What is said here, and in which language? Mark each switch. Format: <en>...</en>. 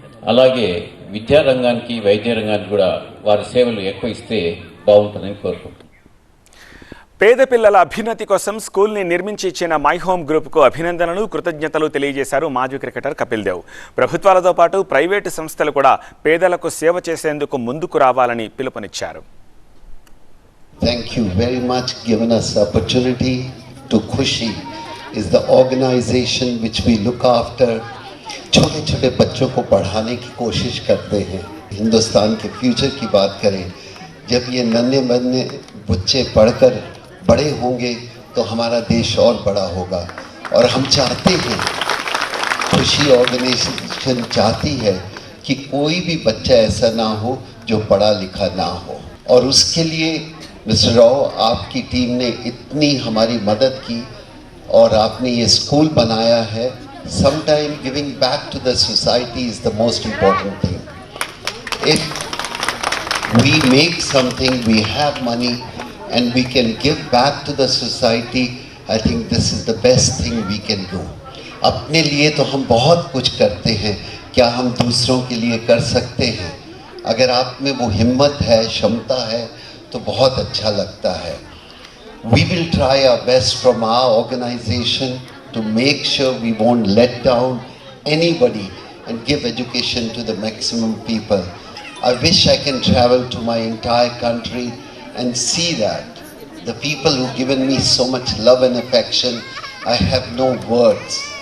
<te>అలాగే విద్యారంగానికి, వైద్య రంగానికి కూడా వారి సేవలు ఎక్కువ ఇస్తే బాగుంటుందని కోరుకుంటున్నాను. పేద పిల్లల అభ్యున్నతి కోసం స్కూల్ని నిర్మించి ఇచ్చిన మై హోమ్ గ్రూప్కు అభినందనలు, కృతజ్ఞతలు తెలియజేశారు మాజీ క్రికెటర్ కపిల్ దేవ్. ప్రభుత్వాలతో పాటు ప్రైవేటు సంస్థలు కూడా పేదలకు సేవ చేసేందుకు ముందుకు రావాలని పిలుపునిచ్చారు.</te> <en>Thank you very much given us opportunity to Khushi is the organization which we look after.</en> <hi>छोटे छोटे बच्चों को पढ़ाने की कोशिश करते हैं. हिंदुस्तान के फ्यूचर की बात करें, जब ये नन्हे बन्ने बच्चे पढ़कर बड़े होंगे तो हमारा देश और बड़ा होगा. और हम चाहते हैं, खुशी ऑर्गेनाइजेशन चाहती है कि कोई भी बच्चा ऐसा ना हो जो पढ़ा लिखा ना हो. और उसके लिए मिस्टर राव, आपकी टीम ने इतनी हमारी मदद की और आपने ये स्कूल बनाया है.</hi> <en>Sometime giving back to the society is the most important thing. If we make something, we have money and we can give back to the society, I think this is the best thing we can do.</en> <hi>अपने लिए तो हम बहुत कुछ करते हैं, क्या हम दूसरों के लिए कर सकते हैं? अगर आप में वो हिम्मत है, क्षमता है, तो बहुत अच्छा लगता है.</hi> <en>We will try our best from our organization to make sure we won't let down anybody and give education to the maximum people. I wish I can travel to my entire country and see that. The people who've given me so much love and affection, I have no words.</en>